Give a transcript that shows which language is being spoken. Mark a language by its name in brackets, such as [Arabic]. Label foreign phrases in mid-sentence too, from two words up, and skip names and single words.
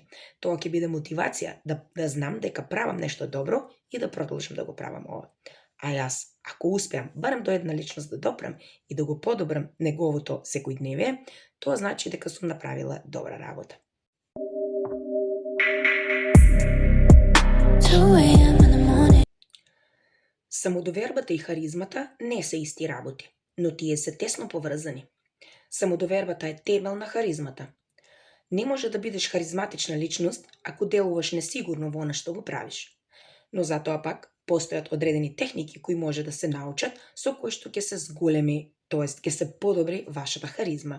[Macedonian] Тоа ќе биде мотивација да знам дека правам нешто добро и да продолжам да го правам ова. А јас, ако успеам барем до една личност да допрем и да го подобрам неговото секојдневие, тоа значи дека сум направила добра работа. [English] 2 a.m. in the morning. [Macedonian] Самодовербата и харизмата не се исти работи, но тие се тесно поврзани. Самодовербата е темел на харизмата. Не може да бидеш харизматична личност ако делуваш несигурно во она што го правиш. Но затоа пак постојат одредени техники кои може да се научат, со кои што ќе се зголеми, тоест ќе се подобри вашата харизма.